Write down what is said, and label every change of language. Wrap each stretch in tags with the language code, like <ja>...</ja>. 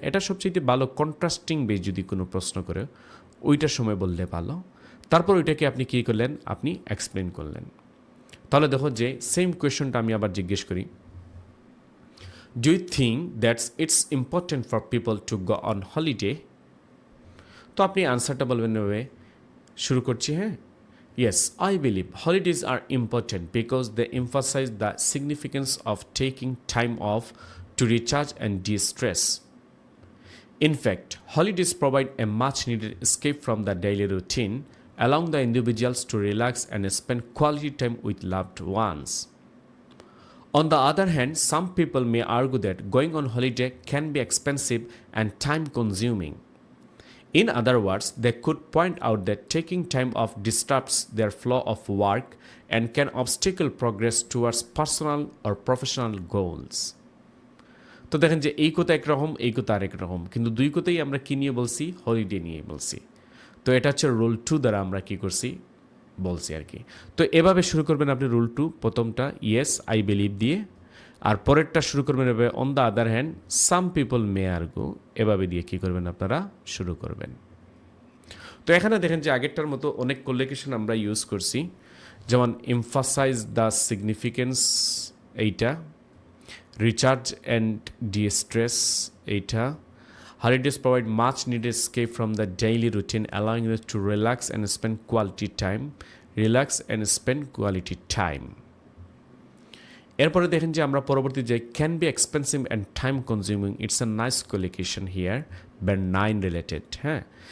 <bn>এটা সবচেয়ে ভালো কন্ট্রাস্টিং বেস যদি কোনো প্রশ্ন করে ওইটার সময় বললে ভালো, তারপর ওইটাকে আপনি কী করলেন, আপনি এক্সপ্লেন করলেন। তাহলে দেখো যে সেম কোয়েশনটা আমি আবার জিজ্ঞেস করি, do you think that's it's important for people to go on holiday? তো আপনি আনসারটা বলবেন এভাবে, শুরু করছি, হ্যাঁ।</bn> <en>Yes, I believe holidays are important because they emphasize the significance of taking time off to recharge and de-stress. In fact, holidays provide a much-needed escape from the daily routine, allowing the individuals to relax and spend quality time with loved ones. On the other hand, some people may argue that going on holiday can be expensive and time-consuming. In other words, they could point out that taking time off disrupts their flow of work and can obstacle progress towards personal or professional goals.</en> <bn>তো দেখেন যে এই কথা একরকম, এই কথা আরেক রকম, কিন্তু দুই কথাই আমরা কী নিয়ে বলছি, হলিডে নিয়ে বলছি। তো এটা হচ্ছে রুল 2 দ্বারা আমরা কী করছি বলছি আর কি। তো এভাবে শুরু করবেন আপনি রুল 2, প্রথমটা ইয়েস আই বিলিভ দিয়ে, আর পরেরটা শুরু করবেন এভাবে on the other hand some people May argue, এভাবে দিয়ে কী করবেন আপনারা শুরু করবেন। তো এখানে দেখেন যে আগেরটার মতো অনেক কোলিকেশন আমরা ইউজ করছি, যেমন এমফাসাইজ দ্য সিগনিফিকেন্স এইটা, রিচার্জ অ্যান্ড ডিস্ট্রেস এইটা, holidays provide much needed escape from the daily routine, allowing us to relax and spend quality time, relax and spend quality time. এরপরে দেখেন যে আমরা পরবর্তী যে can be expensive and time consuming, it's a nice কোলিকেশন here, but 9 related, হ্যাঁ।</bn>